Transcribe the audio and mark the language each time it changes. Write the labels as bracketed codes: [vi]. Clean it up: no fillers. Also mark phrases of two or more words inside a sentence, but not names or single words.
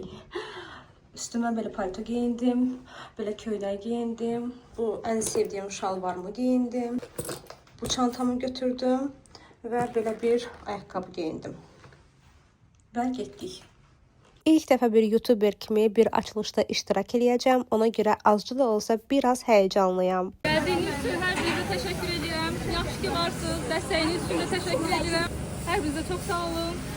[az] Üstümə belə palto giyindim, belə köynək giyindim. Bu ən sevdiyim şalvarımı giyindim. Bu çantamı götürdüm və belə bir ayaqqabı giyindim. Və getdik. İlk dəfə bir YouTuber kimi bir açılışda iştirak edəcəm. Ona görə azca da olsa biraz həyecanlıyam. [tr] Geldiğiniz için her birinize teşekkür ediyorum. [az] Yaxşı ki varsınız. [tr] Desteğiniz için de teşekkür ediyorum. Her birinize çok sağ olun.